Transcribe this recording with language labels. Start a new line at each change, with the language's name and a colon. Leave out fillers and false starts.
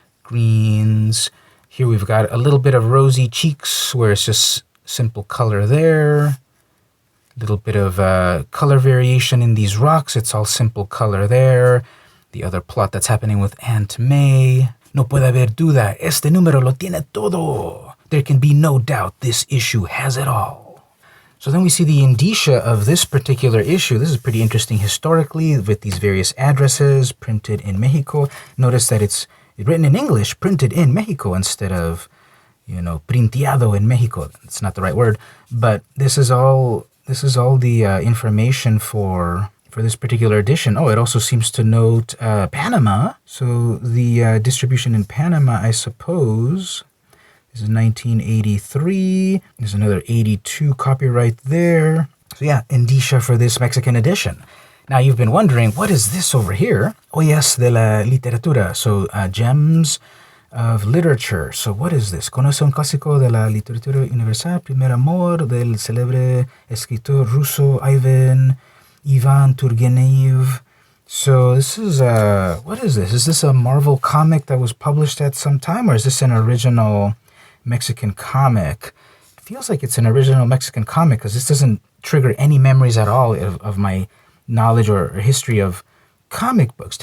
English: Greens. Here we've got a little bit of rosy cheeks where it's just simple color there. A little bit of color variation in these rocks. It's all simple color there. The other plot that's happening with Aunt May.
Spanish: No puede haber duda. Este número lo tiene todo.
English: There can be no doubt this issue has it all. So then we see the indicia of this particular issue. This is pretty interesting historically with these various addresses printed in Mexico. Notice that it's written in English, printed in Mexico instead of,
Spanish: printeado en Mexico.
English: It's not the right word, but this is all the information for this particular edition. Oh, it also seems to note Panama. So the distribution in Panama, I suppose, This is 1983. There's another 82 copyright there. So yeah, indicia for this Mexican edition. Now you've been wondering, what is this over here?
Spanish: Ollas de la literatura.
English: So gems of literature. So what is this?
Spanish: Conoce un clásico de la literatura universal, primer amor del célebre escritor ruso Ivan Turgenev.
English: So this is what is this? Is this a Marvel comic that was published at some time, or is this an original Mexican comic? It feels like it's an original Mexican comic because this doesn't trigger any memories at all of my knowledge or history of comic books.